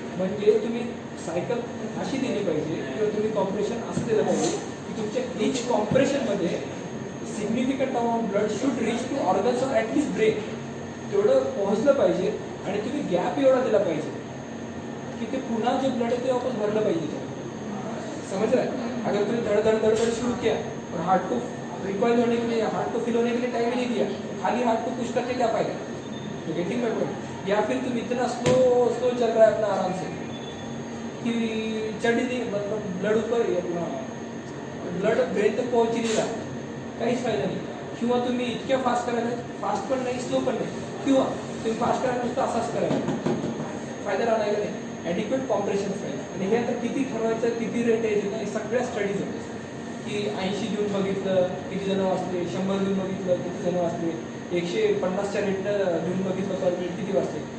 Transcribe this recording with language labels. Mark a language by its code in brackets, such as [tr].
[mr] म्हणजे तुम्ही सायकल अशी दिली पाहिजे किंवा तुम्ही कॉम्प्रेशन असं दिलं पाहिजे की तुमच्या इच कॉम्प्रेशनमध्ये [en] significant amount blood should reach to organs of at least brain, [mr] तेवढं पोहोचलं पाहिजे. आणि तुम्ही गॅप एवढा दिला पाहिजे की ते पुन्हा जे ब्लड आहे ते वापस भरलं पाहिजे. [hi] समझ रहा है? अगर तुम्ही धड़ शुरू किया और हार्ट को रिकॉइल होने के लिए, हार्ट को फिल होने के लिए टाइम ही नहीं दिया, खाली हार्ट को पुश करके क्या फायदा? [en] तो getting my point. [hi] या फिर तुम इतना स्लो चल रहा है अपना आराम से कि चढ़ ही नहीं, मतलब ब्लड ऊपर अपना ब्लड ब्रेन तक पहुंच ही नहीं रहा, [mr] काहीच फायदा नाही. किंवा तुम्ही इतक्या फास्ट करायला, फास्ट पण नाही स्लो पण नाही, किंवा तुम्ही फास्ट करायला नुसतं असाच करायला, फायदा राहणार का नाही. ॲडिक्वेट कॉम्प्रेशन पाहिजे. आणि हे आता किती ठरवायचं, किती रेट आहे ना, हे सगळ्या स्टडीज होते की 80 देऊन बघितलं किती जण वाचले, 100 देऊन बघितलं किती जण वाचले, 150च्या रेटनं देऊन बघितलं पर मिनिट किती वाचले.